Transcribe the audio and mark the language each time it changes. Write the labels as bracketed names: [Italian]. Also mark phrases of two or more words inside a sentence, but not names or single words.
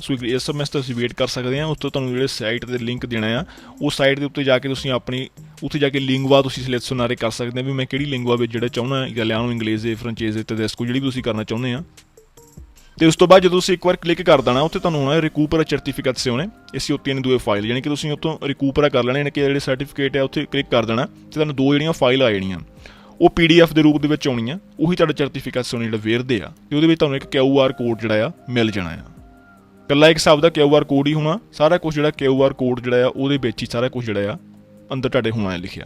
[Punjabi] ਸੋ SMS ਤੁਸੀਂ ਵੇਟ ਕਰ ਸਕਦੇ ਆ। ਉਸ ਤੋਂ ਤੁਹਾਨੂੰ ਜਿਹੜੇ ਸਾਈਟ ਦੇ ਲਿੰਕ ਦੇਣਾ ਆ ਉਸ ਸਾਈਟ ਦੇ ਉੱਤੇ ਜਾ ਕੇ ਤੁਸੀਂ ਆਪਣੀ ਉੱਥੇ ਜਾ ਕੇ ਲਿੰਗਵਾ ਤੁਸੀਂ ਸਿਲੈਕਸ਼ਨਾਰੇ ਕਰ ਸਕਦੇ ਆ ਵੀ ਮੈਂ ਕਿਹੜੀ ਲਿੰਗਵਾ ਵਿੱਚ ਜਿਹੜਾ ਚਾਹੁੰਦਾ ਇਟਾਲੀਅਨ, ਇੰਗਲਿਸ਼ ਦੇ, ਫਰੈਂਚਾਈਜ਼ ਦੇ, ਤੈਦੈਸਕੋ ਜਿਹੜੀ ਵੀ ਤੁਸੀਂ ਕਰਨਾ ਚਾਹੁੰਦੇ ਆ। ਤੇ ਉਸ ਤੋਂ ਬਾਅਦ ਜਦੋਂ ਤੁਸੀਂ ਇੱਕ ਵਾਰ ਕਲਿੱਕ ਕਰ ਦੇਣਾ ਉੱਥੇ ਤੁਹਾਨੂੰ ਆਉਣਾ [Italian] recupera certificazione e si ottiene due [Punjabi] ਫਾਈਲ, ਯਾਨੀ ਕਿ ਤੁਸੀਂ ਉੱਥੋਂ ਰਿਕੂਪਰਾ ਕਰ ਲੈਣੇ, ਯਾਨੀ ਕਿ ਜਿਹੜੇ ਸਰਟੀਫਿਕੇਟ ਆ ਉੱਥੇ ਕਲਿੱਕ ਕਰ ਦੇਣਾ ਤੇ ਤੁਹਾਨੂੰ 2 ਜਿਹੜੀਆਂ ਫਾਈਲ ਆ ਜਾਣੀਆਂ। ਉਹ PDF ਦੇ ਰੂਪ ਦੇ ਵਿੱਚ ਆਉਣੀ ਆ, ਉਹੀ ਤੁਹਾਡਾ ਸਰਟੀਫਿਕੇਟਸਿਓਨੇ ਜਿਹੜਾ ਵੇਰਦੇ ਆ ਤੇ ਉਹਦੇ ਵਿੱਚ ਤੁਹਾਨੂੰ ਇੱਕ QR ਕੋਡ ਜਿਹੜਾ ਆ ਮਿਲ ਜਾਣਾ ਆ। ਇਕੱਲਾ ਇੱਕ ਹਿਸਾਬ ਦਾ QR ਕੋਡ ਹੀ ਹੋਣਾ, ਸਾਰਾ ਕੁਝ ਜਿਹੜਾ QR ਕੋਡ ਜਿਹੜਾ ਆ ਉਹਦੇ ਵਿੱਚ ਹੀ ਸਾਰਾ ਕੁਝ ਜਿਹੜਾ ਆ ਅੰਦਰ ਤੁਹਾਡੇ ਹੋਣਾ ਹੈ ਲਿਖਿਆ।